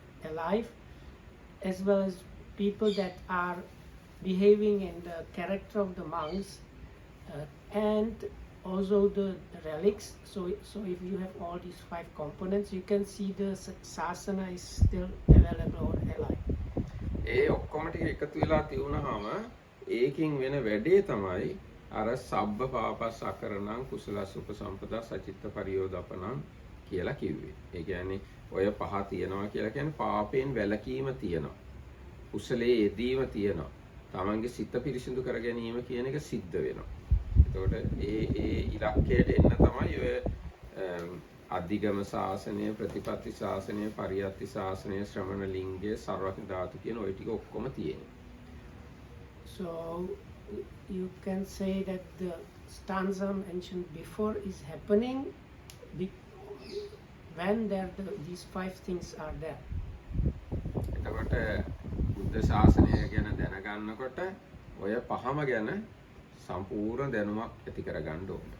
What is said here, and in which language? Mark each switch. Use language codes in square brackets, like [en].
[en] alive, as well as people that are behaving in the character of the monks, and also the relics. So if you have all these five components, you can see the sasana is still available or alive. [si] ඒ ඔක්කොම ටික එකතු වෙලා තියුණාම ඒකෙන් වෙන වැඩේ තමයි අර [pi] සබ්බ පාපස් අකරණං කුසලස් උපසම්පදා සචිත්ත පරියෝදපණං [si] කියලා කිව්වේ. ඒ කියන්නේ ඔය පහ තියනවා කියලා කියන්නේ පාපයෙන් වැළකීම තියනවා. කුසලයේ යෙදීම තියනවා. තමන්ගේ සිත පිරිසිදු කර ගැනීම කියන එක සිද්ධ වෙනවා. එතකොට ඒ ඉලක්කයට එන්න තමයි ඔය අධිගම ශාසනය, ප්‍රතිපත්ති ශාසනය, පරියත්ති ශාසනය, ශ්‍රමණ ලිංගය, සර්වඥ ධාතු කියන ඔය ටික ඔක්කොම තියෙනවා. [en] So you can say that the stanza mentioned before is happening when these five things are there. [si] එතකොට බුද්ධ ශාසනය ගැන දැනගන්නකොට ඔය පහම ගැන සම්පූර්ණ දැනුමක් ඇති කරගන්න ඕනේ.